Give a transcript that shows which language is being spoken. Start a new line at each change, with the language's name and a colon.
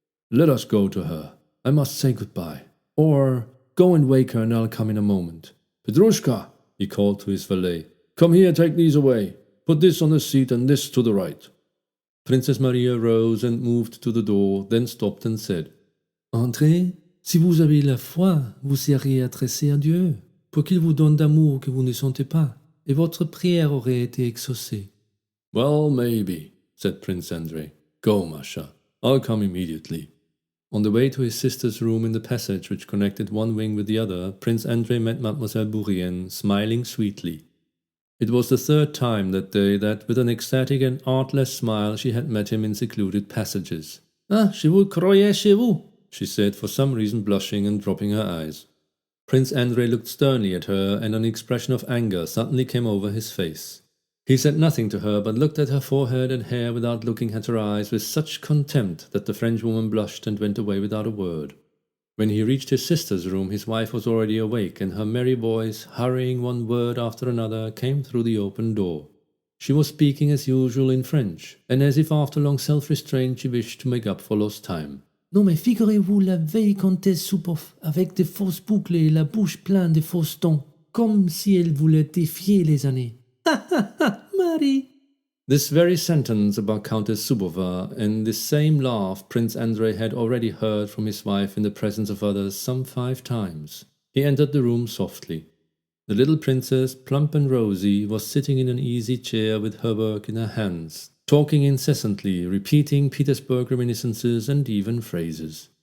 English: Let us go to her. I must say goodbye. Or go and wake her and I'll come in a moment. Petrushka, he called to his valet. Come here, take these away. Put this on the seat and this to the right. Princess Maria rose and moved to the door, then stopped and said, Andrei,
French: Si vous avez la foi, vous serez adressé à Dieu, pour qu'il vous donne d'amour que vous ne sentez pas, et votre prière aurait été exaucée.
English: Well, maybe, said Prince Andrei. Go, Masha. I'll come immediately. On the way to his sister's room in the passage which connected one wing with the other, Prince Andrei met Mademoiselle Bourrienne, smiling sweetly. It was the third time that day that, with an ecstatic and artless smile, she had met him in secluded passages.
French: Ah, je vous croyais chez vous,
English: she said, for some reason blushing and dropping her eyes. Prince Andrei looked sternly at her, and an expression of anger suddenly came over his face. He said nothing to her, but looked at her forehead and hair without looking at her eyes with such contempt that the Frenchwoman blushed and went away without a word. When he reached his sister's room, his wife was already awake, and her merry voice, hurrying one word after another, came through the open door. She was speaking as usual in French, and as if after long self-restraint she wished to make up for lost time.
French: Non mais figurez-vous la vieille comtesse Soupoff, avec des fausses boucles et la bouche pleine de fausses dents, comme si elle voulait défier les années. Ha ha ha, Marie!
English: This very sentence about Countess Zubova and this same laugh Prince Andrei had already heard from his wife in the presence of others some 5 times. He entered the room softly. The little princess, plump and rosy, was sitting in an easy chair with her work in her hands, talking incessantly, repeating Petersburg reminiscences and even phrases.